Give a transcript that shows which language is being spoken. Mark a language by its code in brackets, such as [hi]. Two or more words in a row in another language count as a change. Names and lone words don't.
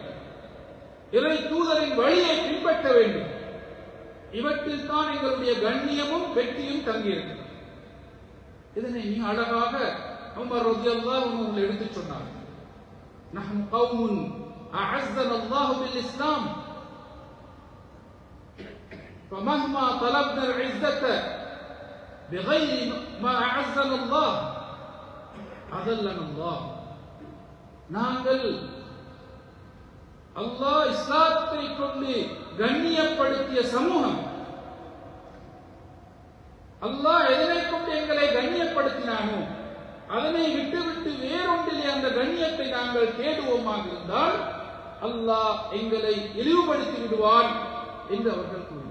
[ta] இறை தூதரின் வழியை பின்பற்ற வேண்டும். இவற்றில் தான் எங்களுடைய கண்ணியமும் வெற்றியும் தங்கியிருக்கிறது. இதனை மிக அழகாக உமர் [ar] رضي الله عنه [ta] எடுத்துச் சொன்னார். [ar] نحن قوم أعزنا الله بالإسلام فمهما طلبنا العزة بغير ما أعزنا الله أذلنا الله. [ta] நாங்கள் அல்லாஹ் இஸ்லாத்தை கொண்டு கண்ணியப்படுத்திய சமூகம். அல்லாஹ் எதனை கொண்டு எங்களை கண்ணியப்படுத்தினானோ அதனை விட்டுவிட்டு வேறொன்றிலே அந்த கண்ணியத்தை நாங்கள் தேடுவோமாக இருந்தால் அல்லாஹ் எங்களை இழிவுபடுத்தி விடுவான் என்று அவர்கள் கூறினார்.